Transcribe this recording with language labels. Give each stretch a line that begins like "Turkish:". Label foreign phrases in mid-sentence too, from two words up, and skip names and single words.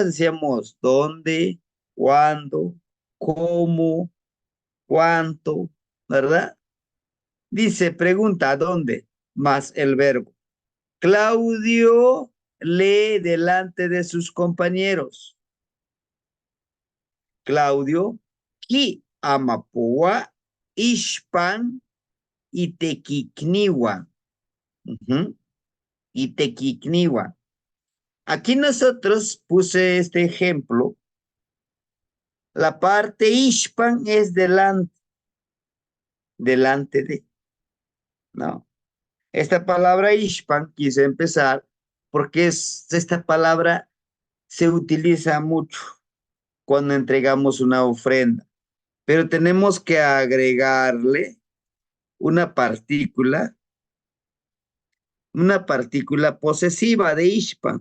Spanish: Decíamos dónde, cuándo, cómo, cuánto, ¿verdad? Dice, pregunta ¿dónde? Más el verbo. Claudio lee delante de sus compañeros. Claudio,
Nahuatl languages: ki amapua, ishpan, itequicniwa. Ujú, itequicniwa.
Spanish: Aquí nosotros puse este ejemplo. La parte ishpan es delante de, ¿no? Esta palabra ishpan quise empezar porque esta palabra se utiliza mucho cuando entregamos una ofrenda, pero tenemos que agregarle una partícula posesiva de ishpan.